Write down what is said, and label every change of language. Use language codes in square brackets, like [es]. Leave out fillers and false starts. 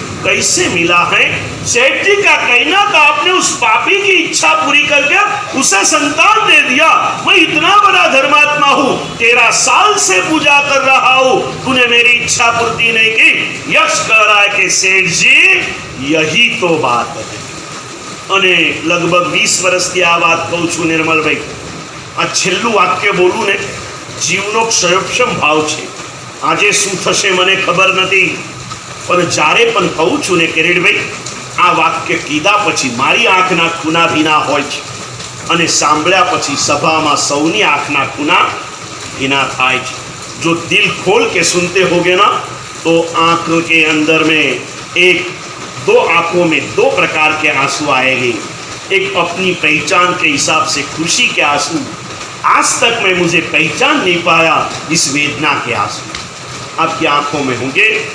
[hi] कैसे मिला है? सेठ जी का कहना था, आपने उस पापी की इच्छा पूरी करके उसे संतान दे दिया। मैं इतना बड़ा धर्मात्मा हूँ, 13 साल से पूजा कर रहा हूँ, तूने मेरी इच्छा पूर्ति नहीं की। यक्ष कह रहा है कि सेठ जी यही तो बात है। [gu] અને લગભગ 20 વર્ષથી આ વાત કહું છું નિર્મલભાઈ। આ છેલ્લું વાક્ય બોલું ને, જીવનો ક્ષયક્ષમ ભાવ છે। આજે શું થશે મને ખબર નથી, પણ જ્યારે પણ કહું છું ને કિરીટભાઈ, આ વાક્ય કીધા પછી મારી આંખના ખૂના ભીના હોય છે, અને સાંભળ્યા પછી સભામાં સૌની આંખના ખૂના ભીના થાય છે। [hi] जो दिल खोल के सुनते होगे ना, तो आंख के अंदर में दो आंखों में 2 प्रकार के आंसू आएंगे। एक अपनी पहचान के हिसाब से खुशी के आंसू, आज तक मैं मुझे पहचान नहीं पाया, इस वेदना के आंसू आपकी आंखों में होंगे।